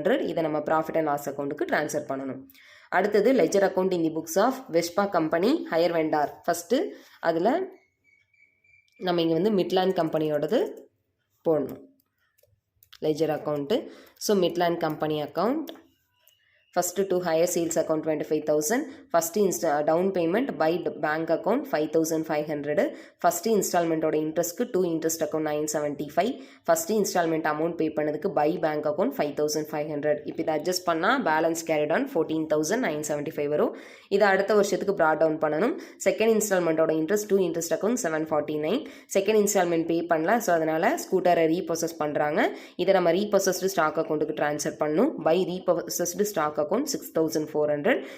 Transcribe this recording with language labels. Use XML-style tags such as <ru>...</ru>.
<ta>இதை நம்ம profit and loss அக்கௌண்ட்டுக்கு ட்ரான்ஸ்ஃபர் பண்ணணும். அடுத்தது</ta> <en>Ledger account in the books of Vespa company hire vendor.</en> <ta>First அதில் நம்ம இங்கே வந்து மிட்லாண்ட் கம்பெனியோடது போடணும் ledger account. So Midland company account</ta> <en>First to hire sales account 25,000. First down payment by bank account 5,500. First installment</en> <ta>oda</ta> <en>interest 2 interest account 975. First installment amount pay</en> <ta>பண்ணதுக்கு</ta> <en>by bank account 5,500.</en> <ta>இப்போ இதை adjust பண்ணா</ta> <en>balance carried on</en> <ta>14,975 வரும். இதை அடுத்த வருஷத்துக்கு</ta> <en>brought down</en> <ta>பண்ணணும்.</ta> <en>Second installment</en> <ta>oda</ta> <en>interest 2 interest account 749.</en> <ta>Second installment pay பண்ணல, ஸோ அதனால ஸ்கூட்டரை ரீப்ரொசஸ் பண்ணுறாங்க. இதை நம்ம ரீப்ரொசஸ்டு ஸ்டாக் அக்கௌண்ட்டுக்கு ட்ரான்ஸ்ஃபர் பண்ணணும். By ரீப்ரொசஸ்டு stock account 6,400.</ta>